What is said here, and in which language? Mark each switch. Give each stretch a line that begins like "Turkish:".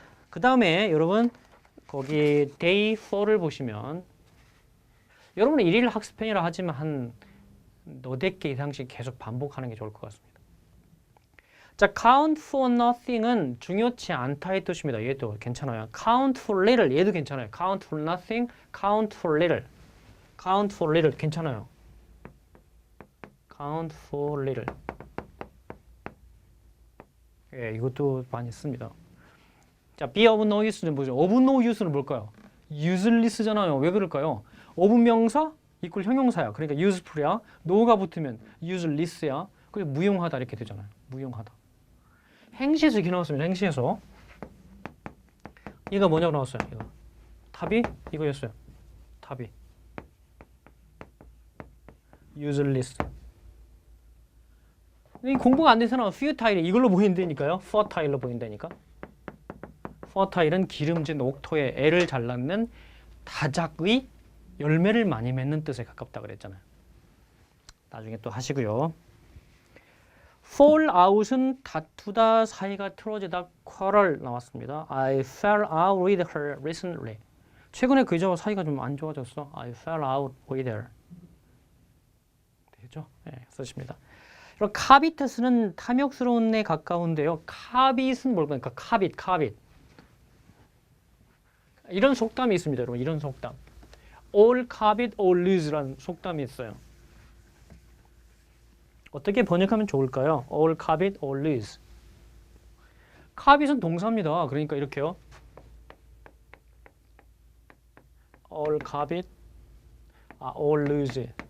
Korean: 그 다음에 여러분 거기 day 4를 보시면 여러분은 일일 학습편이라 하지만 한 너댓 개 이상씩 계속 반복하는 게 좋을 것 같습니다. 자, count for nothing은 중요치 않다의 뜻입니다. 얘도 괜찮아요.
English: count for little
Korean: 얘도 괜찮아요.
English: count for nothing, count for little. count for little
Korean: 괜찮아요.
English: count for little.
Korean: 예, 이것도 많이 씁니다. 자, be of no use는 뭐죠? of no use는 뭘까요? useless잖아요. 왜 그럴까요? of 명사 이퀄 형용사야. 그러니까 useful이야. no가 붙으면 useless야. 그리고 무용하다 이렇게 되잖아요. 무용하다. 행시에서 이렇게 나왔습니다. 행시에서. 얘가 뭐냐고 나왔어요. 이거. 답이 이거였어요. 답이.
English: useless.
Korean: 이 공부가 안 돼서는 futile 이걸로 보인다니까요. fertile로 보인다니까. fertile은 기름진 옥토에 애를 잘 낳는 다작의 열매를 많이 맺는 뜻에 가깝다 그랬잖아요. 나중에 또 하시고요. fall out은 다투다, 사이가 틀어지다, quarrel 나왔습니다.
English: I fell out with her recently.
Korean: 최근에 그 여자와 사이가 좀 안 좋아졌어.
English: I fell out with her.
Korean: 되죠? 네, 쓰십니다. 그리고 카비트스는 탐욕스러운 에 가까운데요. 카빗은 뭘까요? 그러니까 카빗. 이런 속담이 있습니다, 여러분. 이런 속담.
English: all covet, all lose라는
Korean: 속담이 있어요. 어떻게 번역하면 좋을까요?
English: all covet, all lose.
Korean: covet은 동사입니다. 그러니까 이렇게요.
English: all covet, all lose.